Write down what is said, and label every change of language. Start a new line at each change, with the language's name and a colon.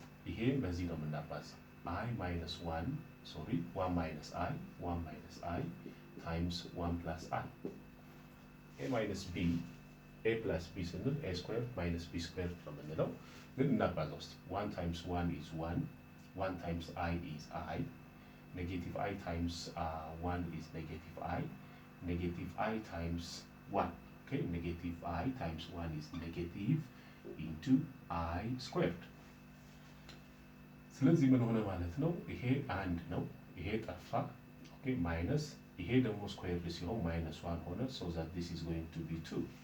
Amharic: ይሄ በዚህ ነው የምናባዛው
English: i minus 1 minus i times 1 plus i a minus b a plus b ስንል a squared minus b squared
Amharic: ነው የምንለው። ግን እናባዛው እስቲ
English: 1 times 1 is 1 times I is I. Negative I times 1 is negative I. Negative I times 1. Okay, negative I times 1 is negative into I squared.
Amharic: ስለዚህ ምን ሆነ ማለት ነው? ይሄ አንድ ነው፣ ይሄ ጠፋ። ኦኬ ማይነስ ይሄ ደግሞ ስኩዌርድ ሲሆን ማይነስ 1 ሆነ።
English: so that this is going to be 2.